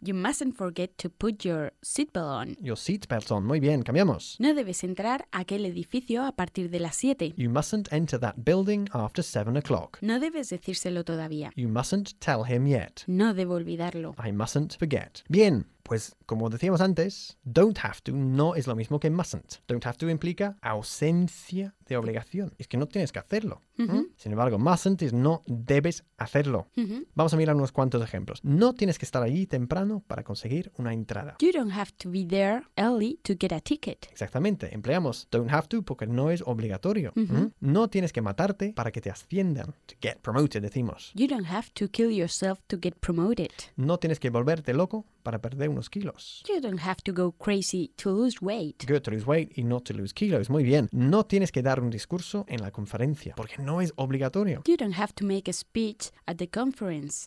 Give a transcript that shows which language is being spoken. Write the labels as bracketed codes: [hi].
[en] You mustn't forget to put your seatbelt on. Your seatbelt on. [es] Muy bien, cambiamos. No debes entrar a aquel edificio a partir de las 7. [en] You mustn't enter that building after 7 o'clock. [es] No debes decírselo todavía. [en] You mustn't tell him yet. [es] No debo olvidarlo. [en] I mustn't forget. [es] Bien, Pues, como decíamos antes, don't have to no es lo mismo que mustn't. Don't have to implica ausencia de obligación. Es que no tienes que hacerlo. Uh-huh. Sin embargo, mustn't es no debes hacerlo. Uh-huh. Vamos a mirar unos cuantos ejemplos. No tienes que estar allí temprano para conseguir una entrada. [en] You don't have to be there early to get a ticket. [es] Exactamente. Empleamos don't have to porque no es obligatorio. Uh-huh. ¿Mm? No tienes que matarte para que te asciendan. [en] To get promoted, [es] decimos. [en] You don't have to kill yourself to get promoted. [es] No tienes que volverte loco para perder unos kilos. [en] You don't have to go crazy to lose weight. Good to lose weight y not to lose kilos. [es] Muy bien. No tienes que dar un discurso en la conferencia porque no es obligatorio. [en] You don't have to make a speech at the conference.